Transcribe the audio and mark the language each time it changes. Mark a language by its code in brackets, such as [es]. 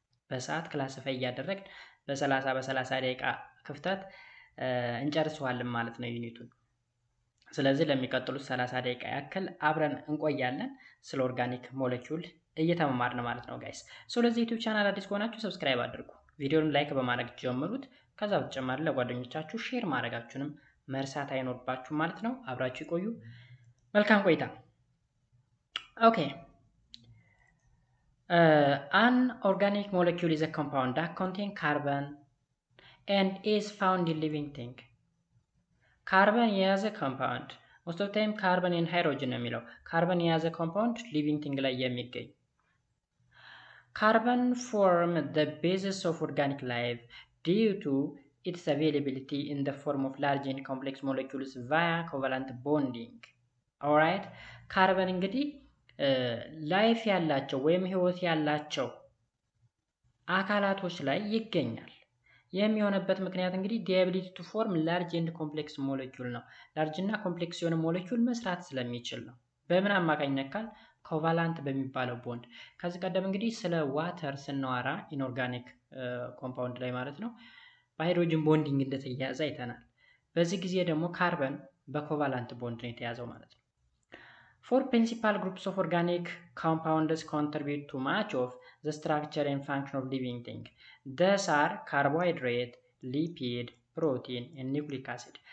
[am] በሰዓት ክላሲፋይ እያደረግን በ30 ደቂቃ ክፍተት እንጨርሰዋለን ማለት ነው ዩኒቱን። ስለዚህ ለሚቀጥሉት 30 ደቂቃ ያክል አብረን እንቆያለን ስለ ኦርጋኒክ ሞለኪውል እየተማማርን ማለት ነው ጋይስ። ስለዚህ ዩቲዩብ ቻናል አዲስ ከሆናችሁ ሰብስክራይብ አድርጉ፣ ቪዲዮውን ላይክ በማድረግ ጀምሩት። ከዛ በተጨማሪ ለጓደኞቻችሁ ሼር ማድረጋችሁንም መርሳት አይኖርባችሁም ማለት ነው። አብራችሁ ይቆዩ። መልካም ቆይታ። ኦኬ። [en] An organic molecule is a compound that contains carbon and is found in living thing. [am] ካርበን የያዘ ኮምፓውንድ [en] most of the time ካርበን and ሃይድሮጅን [am] ነው የሚለው። ካርበን የያዘ ኮምፓውንድ ሊቪንግ ቲንግ ላይ የሚገኝ ካርበን [en] form the basis of organic life due to its availability in the form of large and complex molecules via covalent bonding. [am] alright, ካርበን እንግዲህ ላይፍ ያላቸው ወይም ህይወት ያላቸው አካላቶች ላይ ይገኛል። የሚሆነበት ምክንያት እንግዲህ [en] the ability to form large and complex molecule [am] ነው። ላርጅ እና ኮምፕሌክስ የሆነ ሞለኪውል መስራት ስለሚችል ነው። በምን አማካኝነት ካል ኮቫላንት በሚባለው ቦንድ። ከዚህ ቀደም እንግዲህ ስለ ዋተር ስናወራ ኢንኦርጋኒክ ኮምፓውንድ ላይ ማለት ነው በሃይድሮጅን ቦንዲንግ እንደተያያዘ አይተናል። በዚህ ጊዜ ደግሞ ካርበን በኮቫላንት ቦንድ ነው የተያዘው ማለት ነው። [en] Four principal groups of organic compounds contribute to much of the structure and function of living thing. These are carbohydrate, lipid, protein, and nucleic acid.